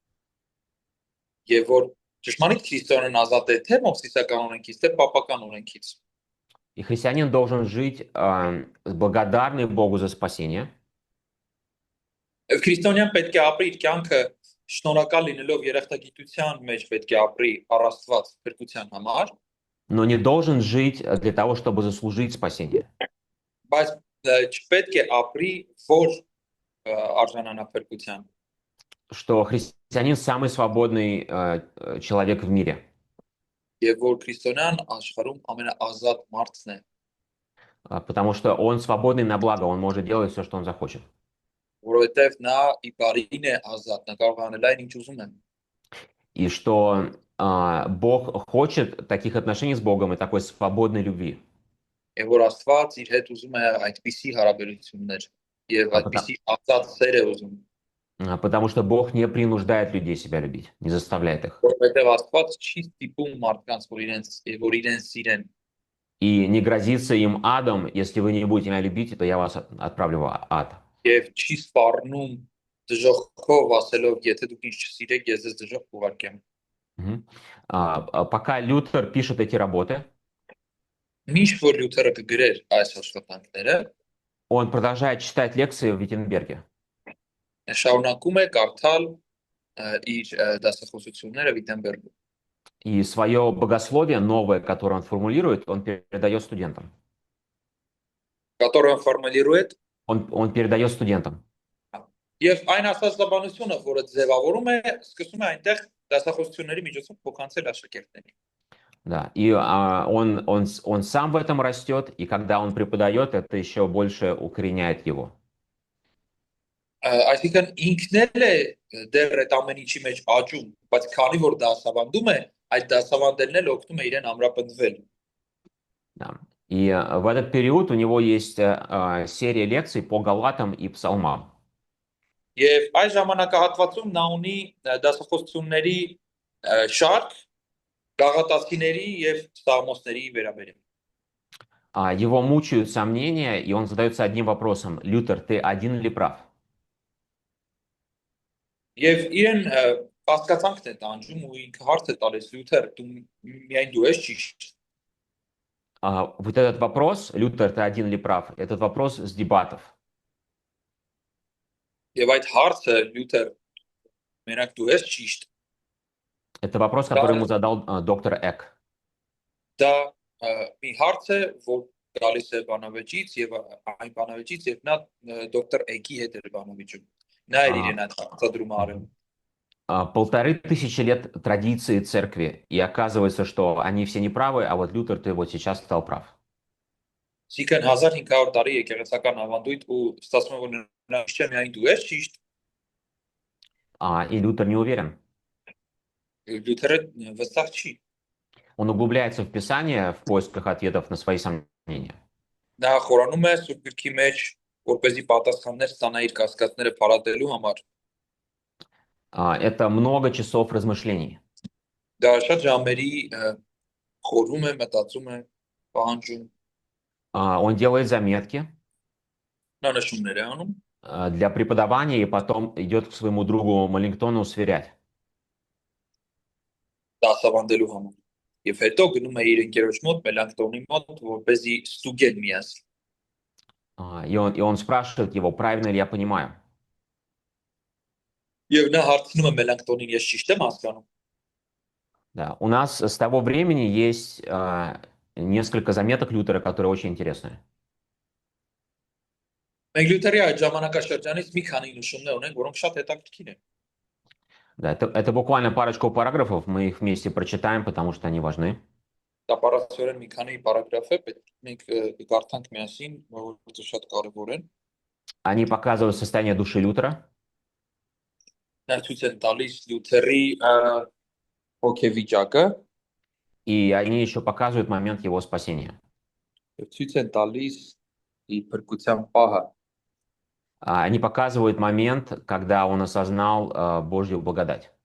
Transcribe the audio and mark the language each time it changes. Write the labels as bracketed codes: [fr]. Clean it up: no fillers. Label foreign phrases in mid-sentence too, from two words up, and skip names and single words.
[hy] Եվ որ ճշմարիտ քրիստոնեն ազատ է թե մովսեսական օրենքից, թե պապական օրենքից։ [ru] И христианин должен жить благодарный Богу за спасение. [hy] Քրիստոնյան պետք է ապրի իր կյանքը շնորհակալ լինելով երախտագիտության մեջ, պետք է ապրի առ Աստված փրկության համար, [ru] но не должен жить для того, чтобы заслужить спасение. [hy] բայց չպետք է ապրի որ արժանանա փրկության։ [ru] Что христианин самый свободный человек в мире. [hy] Եվ որ քրիստոնյան աշխարհում ամենաազատ մարդն է, [ru] Потому что он свободный на благо, он может делать все, что он захочет. [hy] որովհետև նա ի բարին է ազատ, նա կարող է անել այն ինչ ուզում է։ [ru] И что Бог хочет таких отношений с Богом и такой свободной любви. [hy] Եվ որ Աստված իր հետ ուզում է այդպիսի հարաբերություններ եւ այդպիսի ազատ սեր է ուզում։ [ru] Потому что Бог не принуждает людей себя любить, не заставляет их. [hy] Որովհետև Աստված չի ստիպում մարդկանց, որ իրեն սիրեն։ [ru] И не грозится им адом: если вы не будете меня любить, то я вас отправлю в ад. [hy] Եվ չի սպառնում դժոխքով ասելով, եթե դուք ինձ չսիրեք, ես ձեզ դժոխք կուղարկեմ։ [ru] Пока Лютер пишет эти работы, [hy] Միշտ որ Լյութերը կգրեր այս աշխատանքները, [ru] он продолжает читать лекции в Виттенберге. [hy] շարունակում է կարդալ իր դասախոսությունները Վիտենբերգում։ [ru] И свое богословие новое, которое он формулирует, он передает студентам. Которое он формулирует, Он передает студентам. [hy] Եվ այն ասացաբանությունը, որը ձևավորում է, սկսում է այնտեղ դասախոսությունների միջոցով փոխանցել աշակերտներին։ [ru] Да, и он сам в этом растет, и когда он преподает, это еще больше укореняет его. [hy] Այսինքն ինքն էլ է դեռ այդ ամեն ինչի մեջ աճում, բայց քանի որ դասավանդում է, այդ դասավանդելն էլ օգնում է իրեն ամրապնդվել։ [ru] Да. И в этот период у него есть серия лекций по Галатам и Псалмам. [hy] Եվ այս ժամանակահատվածում նա ունի դասախոսությունների շարք գաղատացիների եւ սաղմոսների վերաբերյալ։ [ru] Его мучают сомнения, и он задается одним вопросом: Лютер, ты один или прав? [hy] Եվ իրեն կասկածանքն է տանջում ու ինքը հարց է տալիս Լյութեր, դու միայն դու ես ճիշտ։ [ru] Вот этот вопрос, Лютер, ты один или прав, этот вопрос с дебатов. [hy] Եվ այդ հարցը Լյութեր, մենակ դու ես ճիշտ։ [ru] Это вопрос, который ему задал доктор Эк. [hy] Դա մի հարց է, որ գալիս է բանավեճից եւ այն բանավեճից եւ նա դոկտոր Էկի հետ էր բանավեճում։ Նա էր իրեն այդ հարցադրումը արել։ [ru] 1500 лет традиции церкви, и оказывается, что они все неправы, а вот Лютер, ты вот сейчас стал прав. [hy] Այսինքն 1500 տարի եկեղեցական ավանդույթ ու ստացվում է որ նա ճիշտ է, միայն դու ես ճիշտ, [ru] И Лютер не уверен. [hy] Լյութերը վստահ չի։ [ru] Он углубляется в Писание в поисках ответов на свои сомнения. [hy] Նա խորանում է Սուրբ Գրքի մեջ, որպեսզի պատասխաններ ստանա իր կասկածները փարատելու համար։ [ru] Это много часов размышлений. [hy] Դա շատ ժամերի խորում է, մտածում է, պահանջում, [ru] Он делает заметки [hy] նա նշումներ է անում [ru] для преподавания и потом идет к своему другу Маллингтону сверять. [hy] դասավանդելու համար։ Եվ հետո գնում է իր ընկերոջ մոտ, Մելանքտոնի մոտ, որպեսզի ստուգեն միասին։ [ru] И он спрашивает его, правильно ли я понимаю. [hy] Եվ նա հարցնում է Մելանքտոնին, ես ճիշտ եմ հասկանում։ [ru] Да. У нас с того времени есть несколько заметок Лютера, которые очень интересные. [hy] Մենք Լյութերի այդ ժամանակաշրջանից մի քանի նշումներ ունենք, որոնք շատ հետաքրքիր են։ [ru] Да, это буквально парочку параграфов, мы их вместе прочитаем, потому что они важны. [hy] Դա պարասորեն մի քանի պարագրաֆ է, պետք է մենք կարդանք միասին, որովհետեւ շատ կարևոր են։ [ru] Они показывают состояние души Лютера. [hy] Նա ցույց են տալիս Լյութերի հոգեվիճակը, [ru] И они еще показывают момент его спасения. [hy] եւ ցույց են տալիս իր փրկության պահը։ [ru] Они показывают момент, когда он осознал Божью благодать.